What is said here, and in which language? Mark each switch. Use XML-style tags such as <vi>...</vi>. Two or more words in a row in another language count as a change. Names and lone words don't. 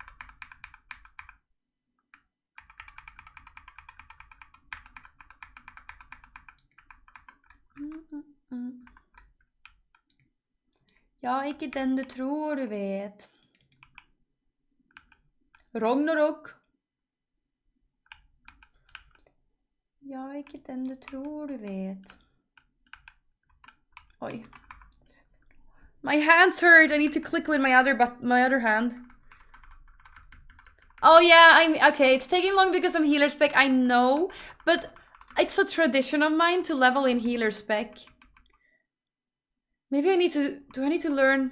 <no>Ja, ikke den du tror du vet. Ragnarok. Ja, ikke den du tror du vet. Oi.</no> <en>My hands hurt. I need to click with my other hand. Oh yeah, okay. It's taking long because I'm healer spec. I know, but it's a tradition of mine to level in healer spec. Maybe I need to. Do I need to learn?</en>